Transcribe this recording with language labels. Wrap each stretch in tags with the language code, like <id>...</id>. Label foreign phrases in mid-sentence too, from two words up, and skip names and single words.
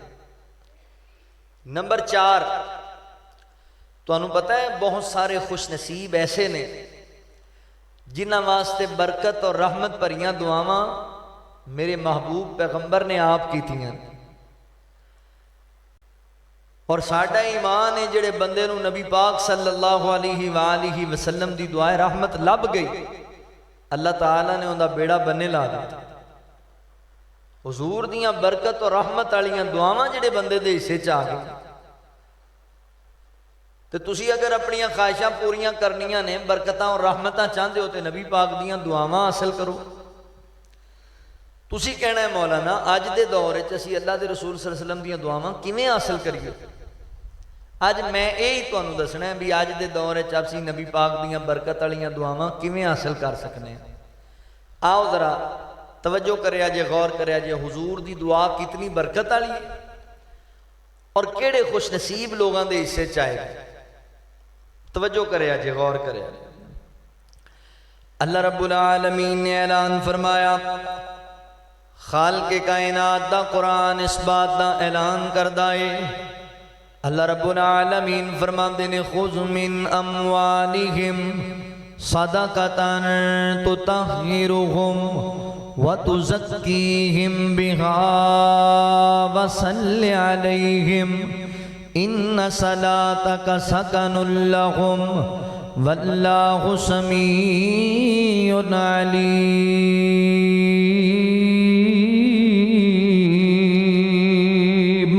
<pa>نمبر 4، تہانوں پتہ ہے بہت سارے خوش نصیب ایسے نے جنہاں واسطے برکت اور رحمت بھریاں دعاواں میرے محبوب پیغمبر نے آپ کیتیاں. اور ساڈا ایمان ہے جہڑے بندے نوں نبی پاک</pa> <ar>صلى الله عليه وسلم</ar> <pa>دی دعا رحمت لبھ گئی، اللہ تعالیٰ نے ان کا بیڑا بنے لا دتا. حضور دیاں برکت اور رحمت والیاں دعاواں جہڑے بندے دے حصے چ آ گئی. تو تسی اگر اپنیاں خواہشاں پوریاں کرنیاں نے، برکتاں اور رحمتاں چاہتے ہو تو نبی پاک دیاں دعاواں حاصل کرو. تسی کہنا ہے مولانا اج دے دور چ اسیں اللہ دے رسول</pa> <ar>صلى الله عليه وسلم</ar> <pa>دیاں دعاواں کویں حاصل کریئے? اج میں یہی تہانوں دسنا ہے بھی اج دے دور چ اسیں نبی پاک دیاں برکت والیاں دعاواں کویں حاصل کر سکنے ہیں. آؤ ذرا توجہ کریا جے، غور کریا جے، حضور دی دعا کتنی برکت والی ہے اور کیہڑے خوش نصیب لوگوں کے حصے چ آئے. توجہ کریا جے، غور کریا. اللہ رب العالمین نے اعلان فرمایا خالق کائنات دا قرآن اس بات دا اعلان کردا ہے۔ اللہ رب العالمین فرماندے نے</pa> <ar>خذ من اموالہم صدقۃ تطہرہم وتزکیہم بہا وصل علیہم ان صلاتک سکن لہم واللہ سمیع علیم۔</ar>